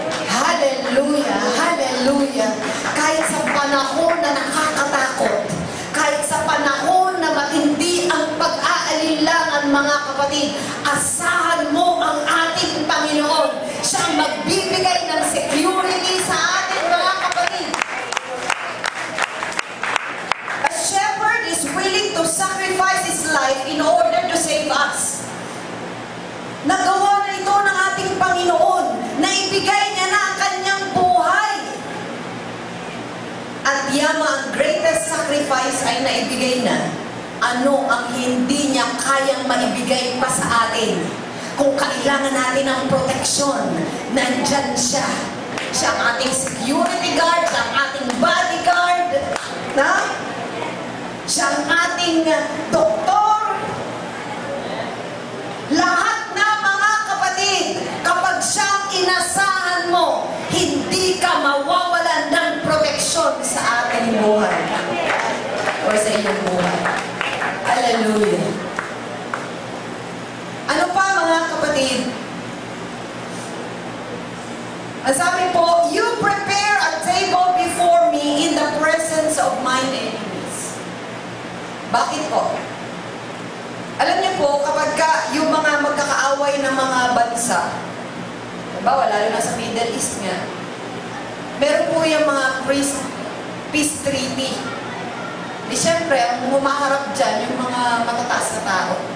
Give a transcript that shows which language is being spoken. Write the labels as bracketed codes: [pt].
[tl] Hallelujah! Hallelujah! Kahit sa panahon na nakakatakot, kahit sa panahon na matindi ang pag-aalinlangan, mga kapatid, asahan mo ang ating Panginoon. Siyang magbibigay ng security sa atin, mga kapatid. [en] A shepherd is willing to sacrifice his life in order to save us. [tl] Nagawa na ito ng ating Panginoon, na ibigay niya na ang kanyang buhay. At yama, ang [en] greatest sacrifice [tl] ay naibigay na. Ano ang hindi niya kayang maibigay pa sa atin? Kung kailangan natin ng proteksyon, nandyan siya. Siya ang ating security guard, siya ang ating bodyguard, na? Siya ang ating doktor. Lahat na, mga kapatid, kapag siyang inasahan mo, hindi ka mawawalan ng proteksyon sa ating buhay o sa iyong buhay. Hallelujah. Ano pa, mga kapatid? Ang sabi po, [en] you prepare a table before me in the presence of mine enemies. [tl] Bakit po? Alam niyo po, kapag yung mga magkakaaway ng mga bansa, diba, lalo na sa Middle East nga, meron po yung mga peace treaty. Di syempre, ang humaharap dyan, yung mga matataas na tao.